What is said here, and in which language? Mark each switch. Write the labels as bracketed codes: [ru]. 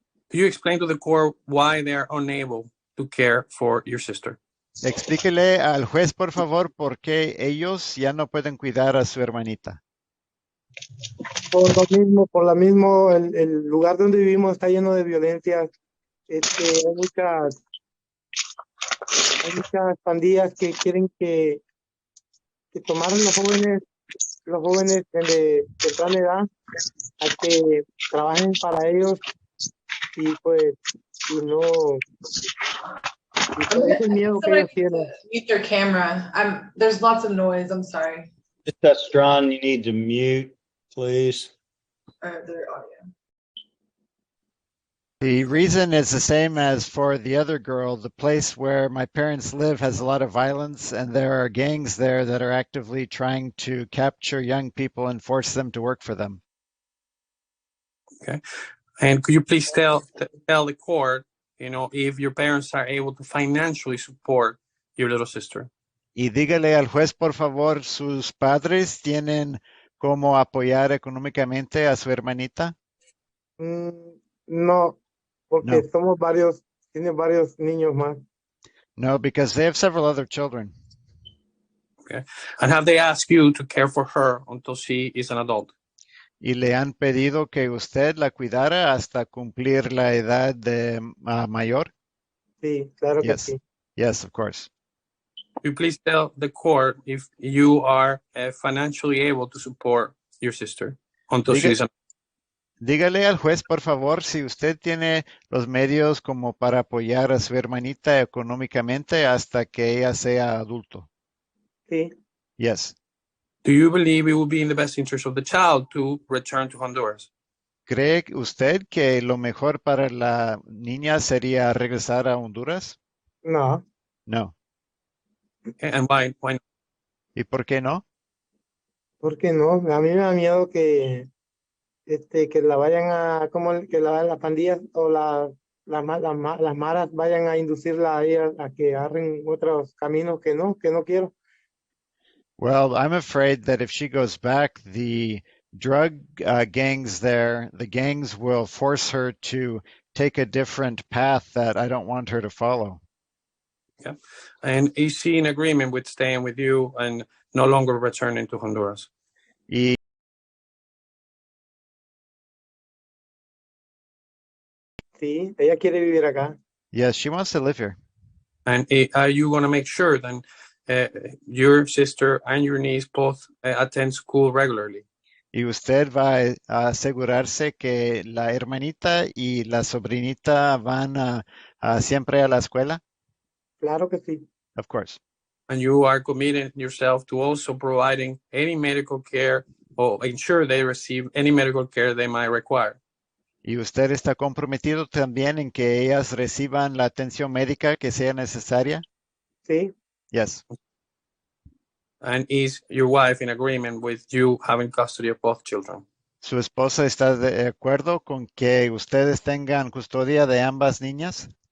[en] Could you explain to the court why they are unable to care for your sister? [es] Explíquele al juez, por favor, por qué ellos ya no pueden cuidar a su hermanita. Por lo mismo, el lugar donde vivimos está lleno de violencia. Hay muchas pandillas que quieren que tomaran los jóvenes de temprana edad a que trabajen para ellos y pues es el miedo que ellos tienen. [en] Mute their camera. There's lots of noise. I'm sorry. Mr. Strawn, you need to mute, please. Their audio. The reason is the same as for the other girl. The place where my parents live has a lot of violence, and there are gangs there that are actively trying to capture young people and force them to work for them. Okay. And could you please tell the court, if your parents are able to financially support your little sister? [es] Y dígale al juez, por favor, ¿sus padres tienen cómo apoyar económicamente a su hermanita? No, porque tiene varios niños más. [en] No, because they have several other children. Okay. And have they asked you to care for her until she is an adult? [es] Y le han pedido que usted la cuidara hasta cumplir la edad de mayor? Sí, claro que sí. [en] Yes, of course. Could you please tell the court if you are financially able to support your sister until she is an adult? [es] Dígale al juez, por favor, si usted tiene los medios como para apoyar a su hermanita económicamente hasta que ella sea adulto. Sí. [en] Yes. Do you believe it will be in the best interest of the child to return to Honduras? [es] ¿Cree usted que lo mejor para la niña sería regresar a Honduras? No. [en] No. Okay. And why not? [es] ¿Y por qué no? Porque no, a mí me da miedo que la vayan que las pandillas o las maras vayan a inducirla a ella a que agarren otros caminos que no quiero. [en] Well, I'm afraid that if she goes back, the drug gangs there. The gangs will force her to take a different path that I don't want her to follow. Yeah. And is she in agreement with staying with you and no longer returning to Honduras? [es] Y Sí, ella quiere vivir acá. [en] yes, she wants to live here. And are you going to make sure then your sister and your niece both attend school regularly? [es] Y usted va a asegurarse que la hermanita y la sobrinita van siempre a la escuela? Claro que sí. [en] Of course. And you are committing yourself to also providing any medical care or ensure they receive any medical care they might require. [es] ¿Y usted está comprometido también en que ellas reciban la atención médica que sea necesaria? Sí. [en] Yes. And is your wife in agreement with you having custody of both children? [es] ¿Su esposa está de acuerdo con que ustedes tengan custodia de ambas niñas?